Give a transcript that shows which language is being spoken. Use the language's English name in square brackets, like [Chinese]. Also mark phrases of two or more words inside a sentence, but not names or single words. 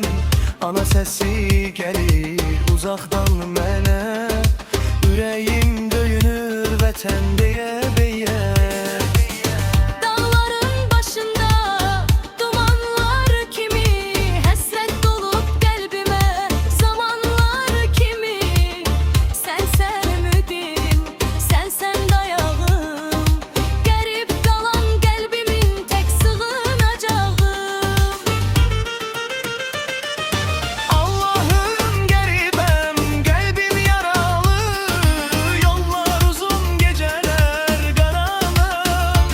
[Azerbaijani] Ana səsi gəlir uzaqdan mənə, ürəyim döyünür vətən deyə beyə. Dağların başında dumanlar kimi, [Turkish] hasret dolup kalbime zamanlar kimi. Sensen ümidim, sensen dayağım, garip kalan kalbimin tek sığınacağım. Allah'ım garibem, kalbim yaralı, yollar uzun, geceler karanlık.